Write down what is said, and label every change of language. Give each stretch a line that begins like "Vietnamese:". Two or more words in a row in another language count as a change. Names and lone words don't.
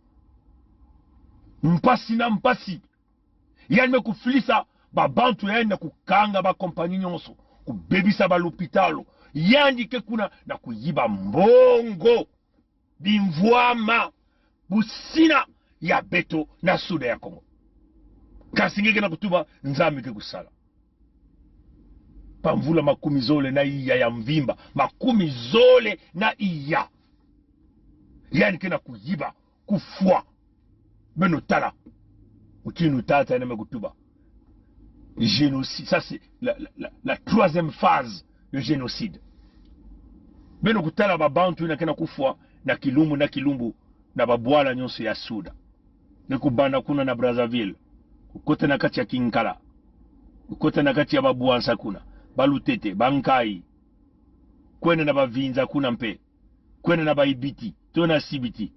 Kituba (Democratic Republic of Congo): mpasi yani mekufilisa babantu yani na kukanga bakompanyi nyonso kubebisa balupitalo yandi ke kuna na kuyiba mbongo bimvwama busina ya beto na suda ya Kongo kasi ngeke na kutuba nzambi ke kusala pamvula makumi zole na iya ya mvimba makumi zole na iya yani ke na kuyiba kufua beno tala utinu tata na mekutuba génocide.
French: Ça c'est la troisième phase de génocide.
Kituba (Democratic Republic of Congo): Beno kutala babantu na kena kufwa na kilumbu na babwala nyonso ya suda. Nekubanda kuna na Brazzaville. Kukote na kati ya Kinkala. Kukote na kati ya babuansa kuna. Balutete, bankai. Kwene na bavinza kuna mpe. Kwene na baibiti, tona sibiti.